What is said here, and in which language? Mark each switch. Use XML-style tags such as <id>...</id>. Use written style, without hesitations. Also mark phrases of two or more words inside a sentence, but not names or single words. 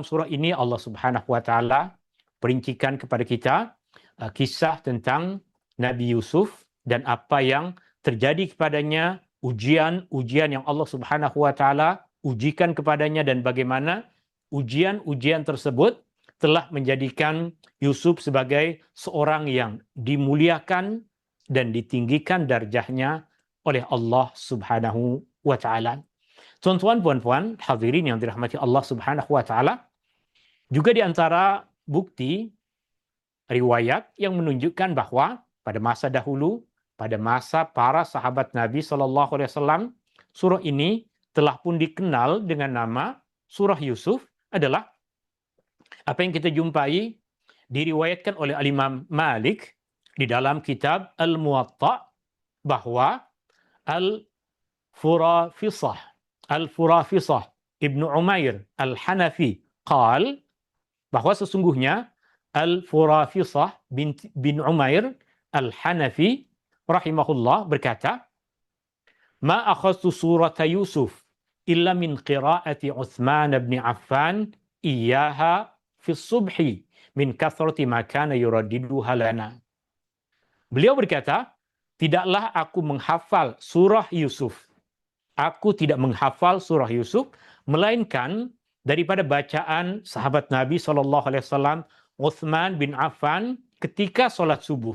<ms>surah ini Allah</ms> <ar>سبحانه وتعالى</ar> <ms>perincikan kepada kita kisah tentang Nabi Yusuf dan apa yang terjadi kepadanya, ujian-ujian yang Allah</ms> <ar>سبحانه وتعالى</ar> <ms>ujikan kepadanya dan bagaimana ujian-ujian tersebut telah menjadikan Yusuf sebagai seorang yang dimuliakan dan ditinggikan darjahnya oleh Allah</ms> <ar>سبحانه وتعالى.</ar> <ms>Tuan-tuan, puan-puan, hadirin yang dirahmati Allah</ms> <ar>سبحانه وتعالى,</ar> <ms>juga di antara bukti riwayat yang menunjukkan bahwa pada masa dahulu, pada masa para sahabat Nabi SAW, surah ini telah pun dikenal dengan nama Surah Yusuf adalah apa yang kita jumpai diriwayatkan oleh Al-Imam Malik di dalam kitab Al-Muwatta bahwa Al-Furafisah Ibnu Umair Al-Hanafi qal bahwa sesungguhnya Al-Furafisah bin Umair Al-Hanafi rahimahullah berkata,</ms> <ar>"ما أخذت سورة يوسف إلا من قراءة عثمان بن عفان إياها في الصبح من كثرة ما كان يرددها لنا."</ar> <ms>Beliau berkata, tidaklah aku menghafal surah Yusuf. Aku tidak menghafal surah Yusuf, melainkan daripada bacaan sahabat Nabi SAW, Utsman bin Affan ketika sholat subuh.</ms>